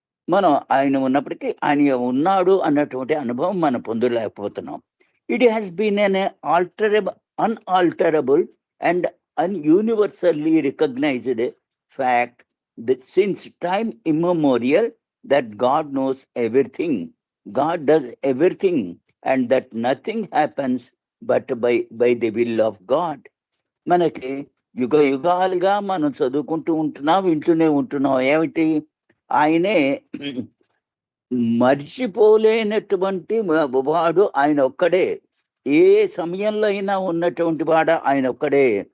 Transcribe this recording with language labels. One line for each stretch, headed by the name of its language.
Telugu: మనం ఆయన ఉన్నప్పటికీ ఆయన ఉన్నాడు అన్నటువంటి అనుభవం మనం పొందలేకపోతున్నాం.
English: It has been an unalterable and universally recognized fact that since time immemorial that God knows everything, God does everything, and that nothing happens but by the will of God.
Telugu: మనకి యుగ యుగాలుగా మనం చదువుకుంటూ ఉంటున్నాం, వింటూనే ఉంటున్నాం. ఏమిటి? ఆయనే మర్చిపోలేనటువంటి వాడు ఆయన ఒక్కడే. ఏ సమయంలో అయినా ఉన్నటువంటి వాడు ఆయన ఒక్కడే.